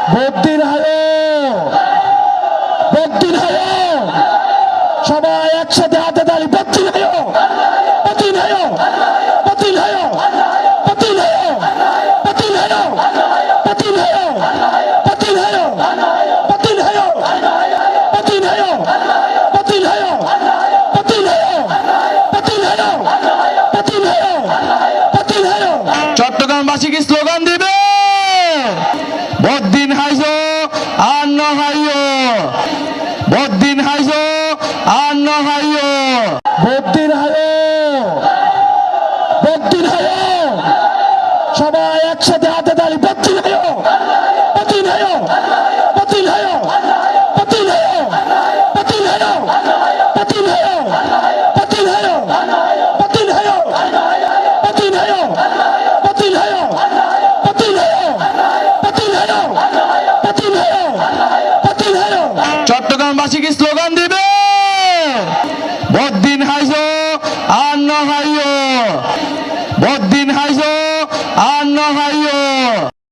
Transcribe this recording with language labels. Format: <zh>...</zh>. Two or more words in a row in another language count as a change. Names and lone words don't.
<ctg>বদ্দিন হায়ো, বদ্দিন হায়ো,</ctg> <bn>সবাই একসাথে হাতে তালি।</bn> <ctg>বদ্দিন হায়ো, বদ্দিন হায়ো, বদ্দিন হায়ো, বদ্দিন হায়ো, বদ্দিন হায়ো, বদ্দিন হায়ো, বদ্দিন হায়ো, বদ্দিন হায়ো, বদ্দিন হায়ো, বদ্দিন হায়ো, বদ্দিন হায়ো, বদ্দিন হায়ো, বদ্দিন হায়ো, বদ্দিন হায়ো।</ctg> <bn>চট্টগ্রামবাসী কি স্লোগান দিবে?</bn> <ctg>বদ্দিন হাইজো আর ন হাইও, বদ্দিন হাইজো আর ন হাইও। বদ্দিন হায়ো, বদ্দিন হায়ো,</ctg> <bn>সবাই একসাথে হাতে তালি।</bn> <ctg>বদ্দিন হায়ো, বদ্দিন হায়ো, বদ্দিন হায়ো, বদ্দিন হায়ো, বদ্দিন হায়ো, বদ্দিন হায়ো, বদ্দিন হায়ো, বদ্দিন হায়ো, বদ্দিন হায়ো, বদ্দিন হায়ো, বদ্দিন হায়ো, বদ্দিন হায়ো, বদ্দিন হায়ো, বদ্দিন হায়ো।</ctg> <bn>চট্টগ্রামবাসী কি স্লোগান দিবে?</bn> <ctg>বদ্দিন হাইজো আর ন হাইও, বদ্দিন হাইজো আর ন হাইও।</ctg>